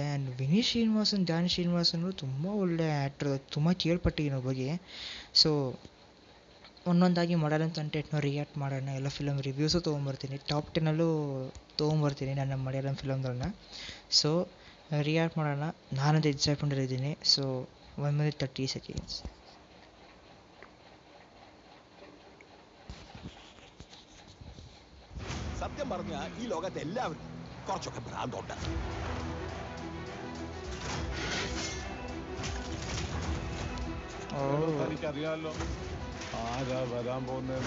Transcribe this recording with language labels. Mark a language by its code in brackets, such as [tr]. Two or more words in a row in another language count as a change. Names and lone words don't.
[kn] ಆ್ಯಂಡ್ ವಿನೀತ್ ಶ್ರೀನಿವಾಸನ್, ಧ್ಯಾನ್ ಶ್ರೀನಿವಾಸನ್ ತುಂಬ ಒಳ್ಳೆ ಆ್ಯಕ್ಟರ್, ತುಂಬ ಕೇಳ್ಪಟ್ಟಿದ್ದೀನಿ ಬಗ್ಗೆ. ಸೊ ಒಂದೊಂದಾಗಿ ಮಲಯಾಳಂ ಕಂಟೆಂಟ್ನ ರಿಯಾಕ್ಟ್ ಮಾಡೋಣ. ಎಲ್ಲ [en] film reviews [kn] ತೊಗೊಂಬರ್ತೀನಿ, ಟಾಪ್ 10 ತೊಗೊಂಬರ್ತೀನಿ ನನ್ನ ಮಲಯಾಳಂ ಫಿಲಮ್ಗಳನ್ನ. ಸೊ ರಿಯಾಕ್ಟ್ ಮಾಡೋಣ. ನಾನಂತೂ ಎಕ್ಸೈಟ್ಮೆಂಟ್ ಇದ್ದೀನಿ. [en] ಸೊ 1 minute 30 seconds. [ml] സത്യം പറഞ്ഞ ഈ ലോകത്ത് എല്ലാവരും കുറച്ചൊക്കെ ഭ്രാന്തുണ്ട്. എനിക്കറിയാലോ ആരാ വരാൻ പോകുന്നതെന്ന്.